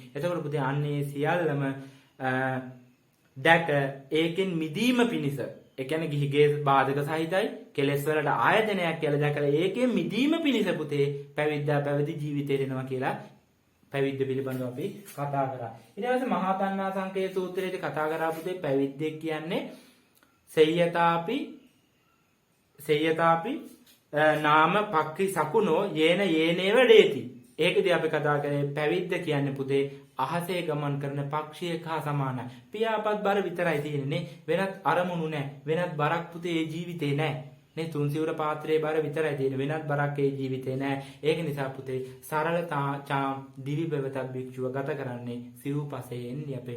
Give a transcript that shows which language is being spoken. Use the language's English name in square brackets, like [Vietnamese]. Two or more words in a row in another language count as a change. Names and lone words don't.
[Sinhala] එතකොට පුතේ අන්නේ සියල්ලම දැක ඒකෙන් මිදීම පිණිස ඒ කියන්නේ ගිහිගේ බාධක සහිතයි කෙලෙස් වලට ආයතනයක් කියලා දැකලා ඒකෙන් මිදීම පිණිස පුතේ පැවිද්දා පැවිදි ජීවිතේ දෙනවා කියලා පැවිද්ද පිළිබඳව අපි කතා කරා. ඊට පස්සේ මහා තණ්හා සංකේ සූත්‍රයේදී කතා කරා පුතේ පැවිද්දෙක් කියන්නේ [Pali] සෙය්‍යතාපි නාම පක්ඛි සකුණෝ යේන යේනේව ඩේති. [Sinhala] ඒකදී අපි කතා කරේ පැවිද්ද කියන්නේ පුතේ අහසේ ගමන් කරන පක්ෂියක හා සමානයි. පියාපත් බර විතරයි තියෙන්නේ. වෙනත් අරමුණු නැහැ. වෙනත් බරක් පුතේ ඒ ජීවිතේ නැහැ. මේ තුන් සිවුර පාත්‍රයේ බර විතරයි තියෙන්නේ. වෙනත් බරක් ඒ ජීවිතේ නැහැ. ඒක නිසා පුතේ සරලතා දිවි බෙවතක් භික්ෂුව ගත කරන්නේ සිව්පසයෙන් යැපෙමින්.